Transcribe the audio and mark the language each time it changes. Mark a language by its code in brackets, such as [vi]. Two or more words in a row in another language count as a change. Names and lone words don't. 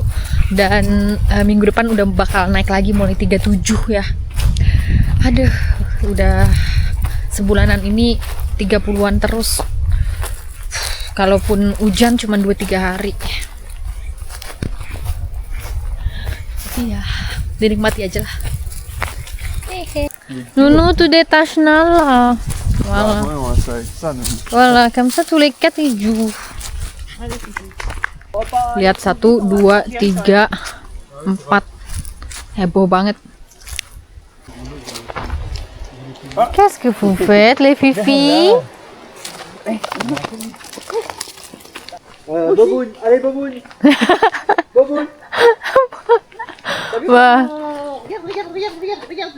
[id] Dan minggu depan udah bakal naik lagi mulai 37 ya. Aduh, udah sebulanan ini 30-an terus. Kalaupun hujan cuma 2-3 hari. Tapi ya, dinikmati aja lah. [fr] Nounou, tu détaches Nala. Voilà. Ouais, on va faire avec ça, nous. Voilà, comme ça tous les 4 ils jouent. [id] Lihat 1, 2, 3, 4. Heboh banget. [fr] Qu'est-ce que vous faites les filles? Boboun, allez Boboun. Boboun. Wah, Regarde.